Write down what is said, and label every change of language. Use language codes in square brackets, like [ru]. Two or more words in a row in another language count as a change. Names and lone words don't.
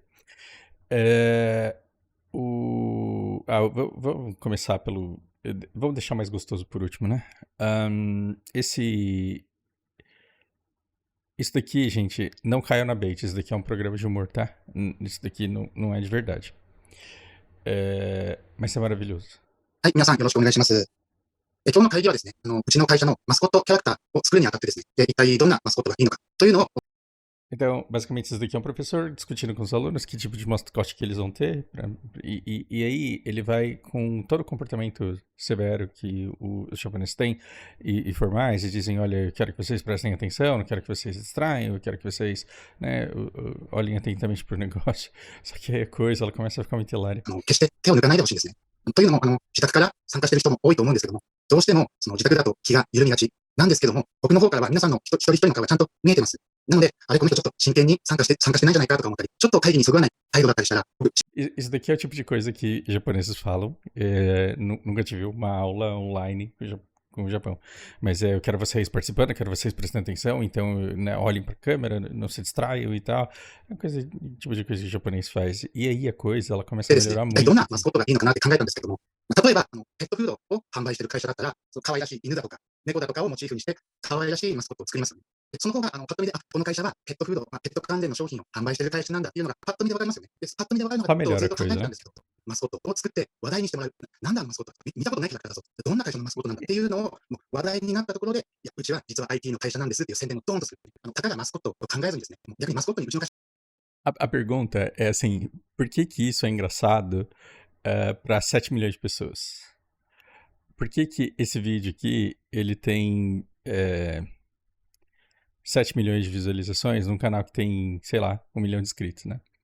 [pt] É, vamos começar pelo. Vamos deixar mais gostoso por último, né? Isso daqui, gente, não caiu na bait. Isso daqui é um programa de humor, tá? Isso daqui não é de verdade. Mas é maravilhoso. [ja] はい、皆さんよろしくお願いします。今日の会議はですね、うちの会社のマスコットキャラクターを作るにあたってですね、一体どんなマスコットがいいのかというのを [pt] Então, basicamente, isso daqui é um professor discutindo com os alunos que tipo de mascote que eles vão ter. E aí ele vai com todo o comportamento severo que os japoneses têm e formais e dizem, olha, eu quero que vocês prestem atenção, não quero que vocês se distraiam, eu quero que vocês olhem atentamente pro negócio. Só que aí a coisa, ela começa a ficar muito hilária. [ja] 決して手を抜かないでほしいんですね。というのも、自宅から参加している人も多いと思うんですけども、どうしてもその自宅だと気が緩みがちなんですけども、僕の方からは皆さんの一人一人の顔がちゃんと見えてます。なので、あれこの人ちょっと真剣に参加してないんじゃないかとか思ったり、ちょっと会議にそぐわない態度だったりしたら、 [pt] Isso daqui é o tipo de coisa que japoneses falam. Nunca tive uma aula online com o Japão. Mas eu quero vocês participando, eu quero vocês prestando atenção, então né, olhem pra câmera, não se distraiam e tal. É uma coisa, tipo de coisa que o japonês faz. E aí a coisa, ela começa a [ja] ですね、 [pt] melhorar [ja] 一体どん [pt] muito [ja] なマスコットがいいのかなって考えたんですけども、例えば、ペットフードを販売している会社だったら、その可愛らしい犬だとか、猫だとかをモチーフにして、可愛らしいマスコットを作りますよね。その方が、パッと見で、この会社はペットフード、ペット関連の商品を販売している会社なんだっていうのが、パッと見でわかりますよね。で、パッと見でわかるのが、 [pt] Só melhora [ja] ず [pt] a [ja] っと考えて [pt] coisa, [ja] たん [pt] né? [ja] ですけど、マスコットを作って話題にしてもらう。なんだあのマスコット見たことないキャラクターだぞ。どんな会社のマスコットなんだっていうのを、もう話題になったところで、いや、うちは実は IT の会社なんですっていう宣伝をドーンとする。たかがマスコットを考えずにですね、もう逆にマスコットにうちの会社 [pt] A pergunta é assim, por que que isso é engraçado para 7 milhões de pessoas? Por que que esse vídeo aqui, ele tem 7 milhões de visualizações num canal que tem, sei lá, 1 milhão de inscritos, né?